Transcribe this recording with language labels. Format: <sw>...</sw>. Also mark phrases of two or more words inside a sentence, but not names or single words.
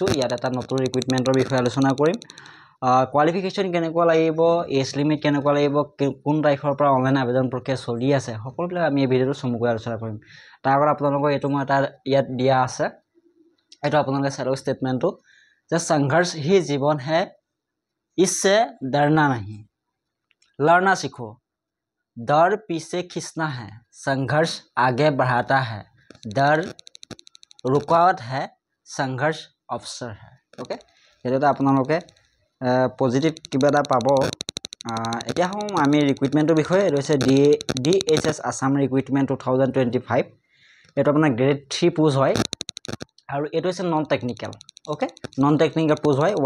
<as>ইয়াত এটা নতুন ৰিক্ৰুইটমেণ্টৰ বিষয়ে আলোচনা কৰিম। কোৱালিফিকেশ্যন কেনেকুৱা লাগিব,</as> <en>age limit</en> <as>কেনেকুৱা লাগিব, কোন তাৰিখৰ পৰা অনলাইন আবেদন প্ৰক্ৰিয়া চলি আছে, সকলোবিলাক আমি এই ভিডিঅ'টো চমুকৈ আলোচনা কৰিম। তাৰ আগত আপোনালোকৰ এইটো মই এটা ইয়াত দিয়া আছে, এইটো আপোনালোকে চাই লওক ষ্টেটমেণ্টটো যে</as> <hi>সংঘৰ্ষ ही जीवन है, इससे डरना नहीं, लड़ना सीखो, डर पीछे खींचना है, संघर्ष आगे बढ़ाता है, डर रुकावट है, संघर्ष अवसर है। ओके,</hi> <as>সেইটো আপোনালোকে পজিটিভ কিবা এটা পাব। এতিয়া হওঁ আমি ৰিক্ৰুইটমেণ্টৰ বিষয়ে। এইটো হৈছে DHS আছাম ৰিক্ৰুইটমেণ্ট 2025। এইটো আপোনাৰ গ্ৰেড 3 পোষ্ট হয় আৰু এইটো হৈছে</as> <en>non technical.</en> <as>অ'কে,</as> <en>non technical</en> <as>পোষ্ট হয়।</as>